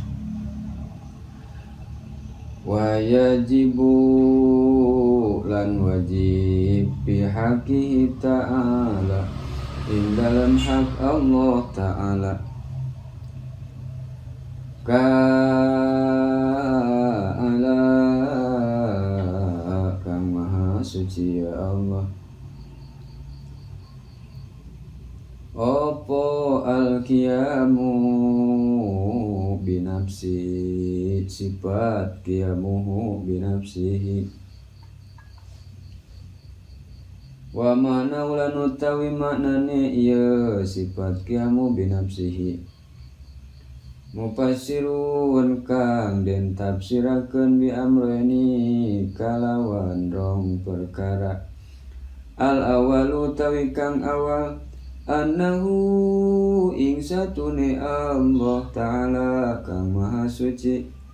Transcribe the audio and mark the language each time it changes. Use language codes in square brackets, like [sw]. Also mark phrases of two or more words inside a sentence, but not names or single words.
[ar] wa yajibu [jv] lan wajib [ar] fi haqqihi ta'ala [jv] ing dalam hak Allah ta'ala ka'ala kang maha suci ya Allah opo al-qiyamu [ar] binafsi sifat qiyamuhu binafsihi wa mana ulan [jv] utawi maknane iya sifat [ar] qiyamu binafsihi [jv] mufassirun kang den tafsirakeun [ar] bi amrani [jv] kalawan rong perkara [ar] al awalu [jv] utawi kang awal annahu ing satune Allah ta'ala kang maha suci